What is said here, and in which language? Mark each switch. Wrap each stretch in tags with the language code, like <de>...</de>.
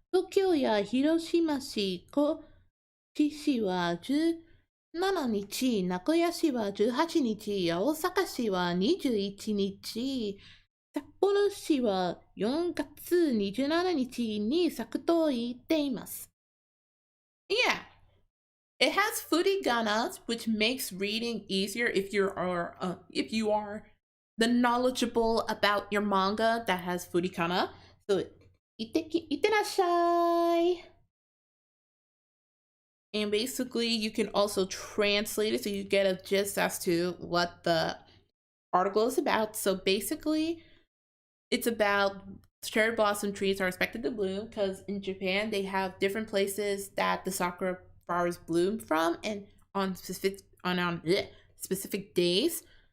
<ja>東京や広島市、高知市は17日、名古屋市は18日、大阪市は21日、札幌市は4月27日に咲くと言っています。</ja> <en>Yeah, it has furigana, which makes reading easier if you are the knowledgeable about your manga that has furikana.</en> <ja>So, いってらっしゃい.</ja> <en>And basically, you can also translate it so you get a gist as to what the article is about. So basically, it's about cherry blossom trees are expected to bloom because in Japan, they have different places that the sakura flowers bloom from and on specific days.</en>